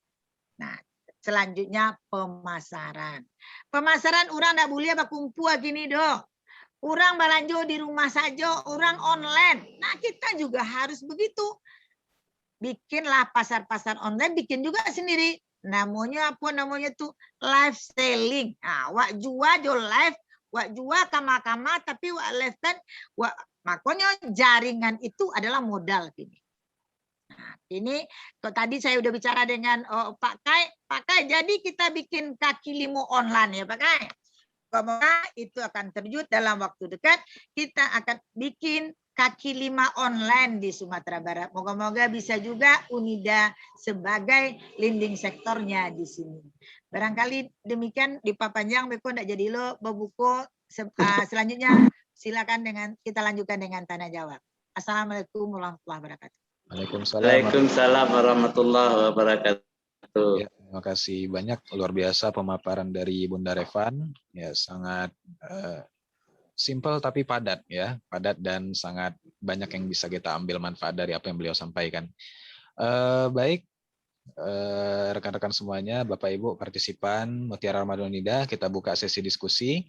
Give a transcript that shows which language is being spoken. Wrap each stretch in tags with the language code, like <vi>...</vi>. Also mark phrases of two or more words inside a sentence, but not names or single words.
<id>Nah, selanjutnya pemasaran. Pemasaran orang enggak boleh berkumpul gini dong. Orang belanja di rumah saja, orang online. Nah, kita juga harus begitu. Bikinlah pasar-pasar online, bikin juga sendiri. Namanya apa namanya tuh?</id> <en>Live selling. Nah,</en> <min>wak jual jo live, wak jual kama-kama, tapi wak live kan, makanya jaringan itu adalah modal ini.</min> <id>Nah, ini tadi saya udah bicara dengan Pak Kai, jadi kita bikin kaki limo online ya Pak Kai. Semoga itu akan terwujud dalam waktu dekat. Kita akan bikin kaki lima online di Sumatera Barat. Moga-moga bisa juga Unida sebagai</id> <en>leading sektornya</en> <id>di sini. Barangkali demikian di Pak Panjang, Beko tidak jadi lo berbuku. Selanjutnya silakan kita lanjutkan dengan tanya jawab.</id> <ar>السلام عليكم ورحمة الله وبركاته. وعليكم السلام ورحمة الله وبركاته.</ar> <id>Ya, terima kasih banyak, luar biasa pemaparan dari Bunda Revan. Ya, sangat simpel tapi padat ya, padat dan sangat banyak yang bisa kita ambil manfaat dari apa yang beliau sampaikan. Baik, rekan-rekan semuanya, Bapak Ibu partisipan Mutiara Ramadan Unida, kita buka sesi diskusi.</id>